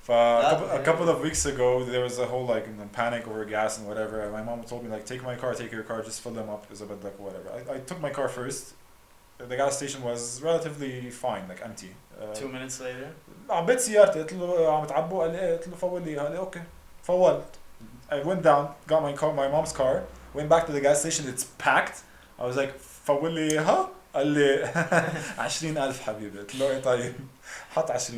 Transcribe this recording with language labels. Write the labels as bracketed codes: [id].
[en] A couple of weeks ago, there was a whole like panic over gas and whatever. And my mom told me like, take your car, just fill them up. It's a bit like whatever. I took my car first. The gas station was relatively fine, like empty. 2 minutes later. [ar] عبيت سيارتي قلت له عم تعبوا قال لي ايه قلت له فول لي قال لي اوكي فولت. [en] I went down, got my mom's car, went back to the gas station. It's packed. I was like [ar] فول لي ها قال لي 20,000 حبيبي قلت له ايه طيب حط 20,000.